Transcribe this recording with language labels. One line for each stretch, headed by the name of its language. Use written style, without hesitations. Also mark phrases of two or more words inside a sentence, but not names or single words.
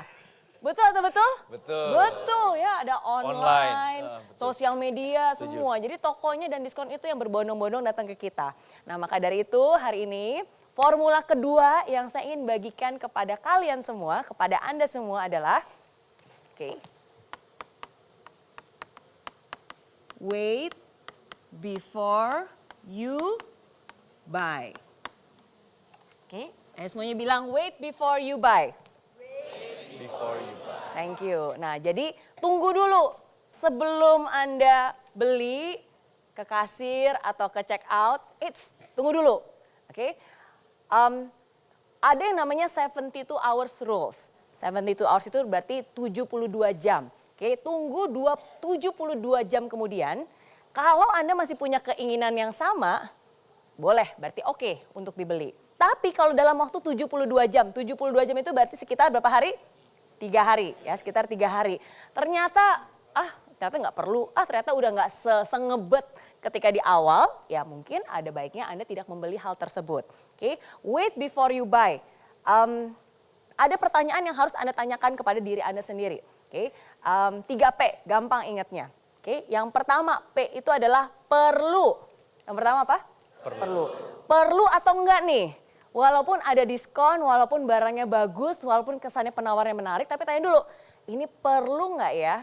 Indonesian: Betul atau betul? Betul. Betul ya, ada online, betul. sosial media, Setuju. semua. Jadi tokonya dan diskon itu yang berbondong-bondong datang ke kita. Nah maka dari itu hari ini formula kedua yang saya ingin bagikan kepada kalian semua, kepada Anda semua adalah,
English: wait before you buy.
Indonesian: Semuanya bilang
English: wait before you buy. Before you buy. Thank you.
Indonesian: Nah, jadi tunggu dulu sebelum Anda beli ke kasir atau ke check out. Tunggu dulu. Ada yang namanya 72
English: hours rules.
Indonesian: 72 hours itu berarti 72 jam. Tunggu 72 jam kemudian, kalau Anda masih punya keinginan yang sama, boleh, berarti oke untuk dibeli. Tapi kalau dalam waktu 72 jam itu berarti sekitar berapa hari? 3 hari, ya sekitar 3 hari. Ternyata nggak perlu, ternyata udah nggak sengebet ketika di awal, ya mungkin ada baiknya Anda tidak membeli hal tersebut.
English: Wait before you buy.
Indonesian: Ada pertanyaan yang harus Anda tanyakan kepada diri Anda sendiri. 3P, gampang ingatnya. Yang pertama P itu adalah perlu. Yang pertama apa? Perlu. Perlu atau enggak nih? Walaupun ada diskon, walaupun barangnya bagus, walaupun kesannya penawarnya menarik, tapi tanya dulu, ini perlu nggak ya?